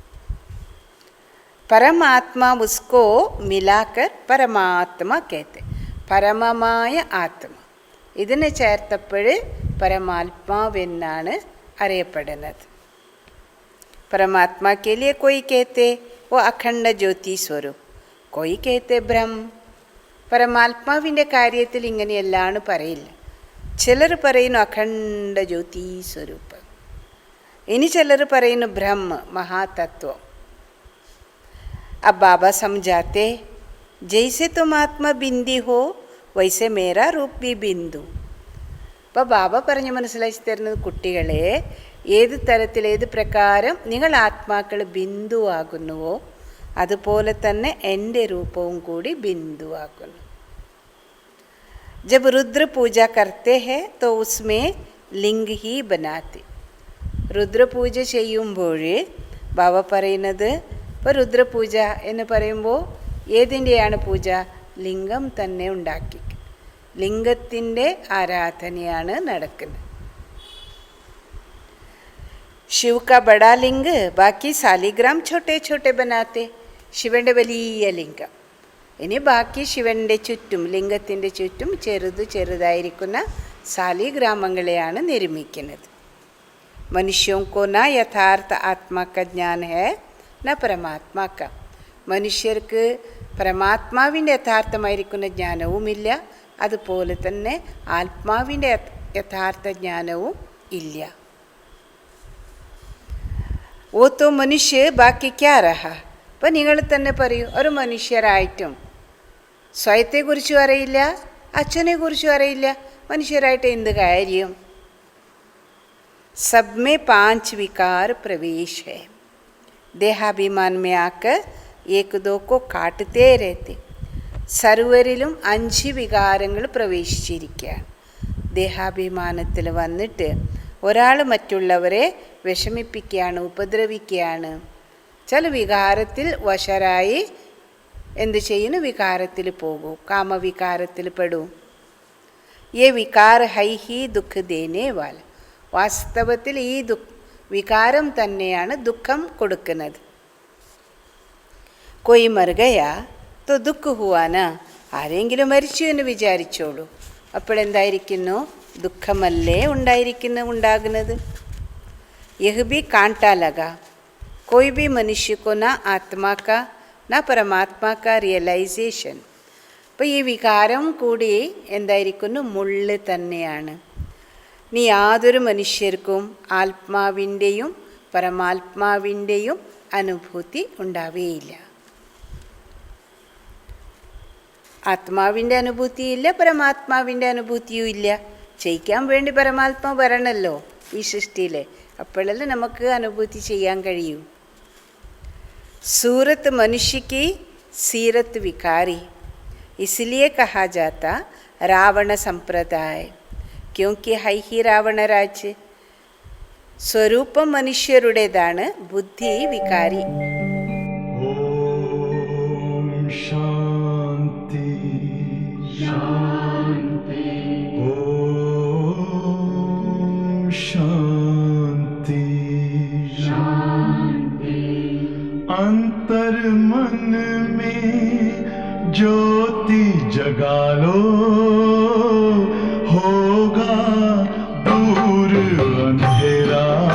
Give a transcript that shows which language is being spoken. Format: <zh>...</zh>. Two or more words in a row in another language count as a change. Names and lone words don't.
<hi>परमात्मा उसको मिलाकर परमात्मा कहते.</hi> <ml>പരമമായ ആത്മ ഇതിനെ ചേർത്തപ്പോൾ പരമാത്മാവെന്നാണ് അറിയപ്പെടുന്നത്.</ml> <hi>परमात्मा के लिए कोई कहते वो अखंड ज्योति स्वरूप, कोई कहते ബ്രഹ്മ.</hi> <ml>പരമാത്മാവിൻ്റെ കാര്യത്തിൽ ഇങ്ങനെയല്ലാണ് പറയില്ല. ചിലർ പറയുന്നു അഖണ്ഡ ജ്യോതി സ്വരൂപം, ഇനി ചിലർ പറയുന്നു ബ്രഹ്മ महातत्व.</ml> <hi>अब बाबा समझाते जैसे तुम आत्मा बिंदी हो वैसे मेरा रूप भी बिंदु.</hi> <ml>അപ്പോൾ ബാബ പറഞ്ഞ് മനസ്സിലാക്കി തരുന്നത്, കുട്ടികളെ ഏത് തരത്തിൽ ഏത് പ്രകാരം നിങ്ങൾ ആത്മാക്കൾ ബിന്ദു ആകുന്നുവോ അതുപോലെ തന്നെ എൻ്റെ രൂപവും കൂടി ബിന്ദു ആകുന്നു.</ml> <hi>जब रुद्र पूजा करते हैं तो उसमें लिंग ही बनाते.</hi> <ml>രുദ്രപൂജ ചെയ്യുമ്പോൾ ബാബ പറയുന്നത്, ഇപ്പോൾ രുദ്രപൂജ എന്ന് പറയുമ്പോൾ ഏതിൻ്റെയാണ് പൂജ? ലിംഗം തന്നെ ഉണ്ടാക്കി, ലിംഗത്തിൻ്റെ ആരാധനയാണ് നടക്കുന്നത്.</ml> <hi>शिव का बड़ा लिंग बाकी सालिग्राम छोटे छोटे बनाते.</hi> <ml>ശിവൻ്റെ വലിയ ലിംഗം, ഇനി ബാക്കി ശിവൻ്റെ ചുറ്റും ലിംഗത്തിൻ്റെ ചുറ്റും ചെറുതായിരിക്കുന്ന സാലിഗ്രാമങ്ങളെയാണ് നിർമ്മിക്കുന്നത്.</ml> <hi>മനുഷ്യോं को ना यथार्थ आत्मा का ज्ञान है न परमात्मा का.</hi> <ml>മനുഷ്യർക്ക് പരമാത്മാവിൻ്റെ യഥാർത്ഥമായിരിക്കുന്ന ജ്ഞാനവുമില്ല, അതുപോലെ തന്നെ ആത്മാവിൻ്റെ യഥാർത്ഥ ജ്ഞാനവും ഇല്ല.</ml> <hi>ओ तो मनुष्य बाकी क्या रहा.</hi> <ml>അപ്പം നിങ്ങൾ തന്നെ പറയൂ, ഒരു മനുഷ്യരായിട്ടും സ്വയത്തെക്കുറിച്ചും അറിയില്ല, അച്ഛനെക്കുറിച്ചും അറിയില്ല, മനുഷ്യരായിട്ട് എന്ത് കാര്യം?</ml> <hi>सब में 5 विकार प्रवेश है. देहाभिमान में आकर एक दो को काटते रहते.</hi> <ml>സർവരിലും 5 വികാരങ്ങൾ പ്രവേശിച്ചിരിക്കുകയാണ്. ദേഹാഭിമാനത്തിൽ വന്നിട്ട് ഒരാൾ മറ്റുള്ളവരെ വിഷമിപ്പിക്കുകയാണ്, ഉപദ്രവിക്കുകയാണ്. ചില വികാരത്തിൽ വശരായി എന്ത് ചെയ്യുന്നു? വികാരത്തിൽ പോകൂ, കാമവികാരത്തിൽ പെടൂ.</ml> <hi>ये विकार है ही दुख देने वाला.</hi> <ml>വാസ്തവത്തിൽ ഈ വികാരം തന്നെയാണ് ദുഃഖം കൊടുക്കുന്നത്.</ml> <hi>कोई मर गया तो दुख हुआ ना.</hi> <ml>ആരെങ്കിലും മരിച്ചു എന്ന് വിചാരിച്ചോളൂ, അപ്പോഴെന്തായിരിക്കുന്നു? ദുഃഖമല്ലേ ഉണ്ടാകുന്നത്.</ml> <hi>यह भी कांटा लगा. कोई भी मनुष्य को ना आत्मा का ना परमात्मा का रियलाइजेशन.</hi> <ml>അപ്പോൾ ഈ വികാരം കൂടി എന്തായിരിക്കുന്നു? മുള്ള് തന്നെയാണ്. ഇനി യാതൊരു മനുഷ്യർക്കും ആത്മാവിൻ്റെയും പരമാത്മാവിൻ്റെയും അനുഭൂതി ഉണ്ടാവുകയില്ല. ആത്മാവിൻ്റെ അനുഭൂതിയില്ല, പരമാത്മാവിൻ്റെ അനുഭൂതിയും ഇല്ല. ചെയ്യിക്കാൻ വേണ്ടി പരമാത്മാവ് വരണമല്ലോ ഈ സൃഷ്ടിയിൽ, അപ്പോഴല്ലേ നമുക്ക് അനുഭൂതി ചെയ്യാൻ കഴിയൂ.</ml> <hi>सूरत मनुष्य की सीरत विकारी, इसलिए कहा जाता रावण संप्रदाय, क्योंकि है ही रावण राज्य.</hi> <ml>സ്വരൂപം മനുഷ്യരുടേതാണ്, ബുദ്ധി വികാരി. ഓം ശാന്തി ശാന്തി ഓം ശാന്തി ശാന്തി.</ml> <hi>अंतर मन में ज्योति जगा लो, होगा दूर अंधेरा.</hi>